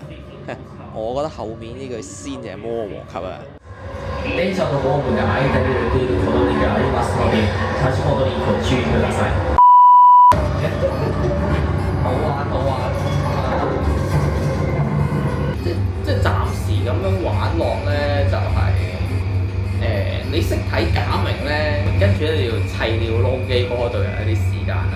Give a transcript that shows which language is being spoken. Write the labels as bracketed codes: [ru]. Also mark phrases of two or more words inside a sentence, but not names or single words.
[yue] 我覺得後面呢句先至係魔王級啊！ [ja] 電車のホームが空いているこの時がありますので、立ち戻りご注意ください。 [yue] 好玩！即係暫時咁樣玩落咧，就係、你識睇假名咧，跟住咧你要砌料撈機嗰度有一啲時間啦。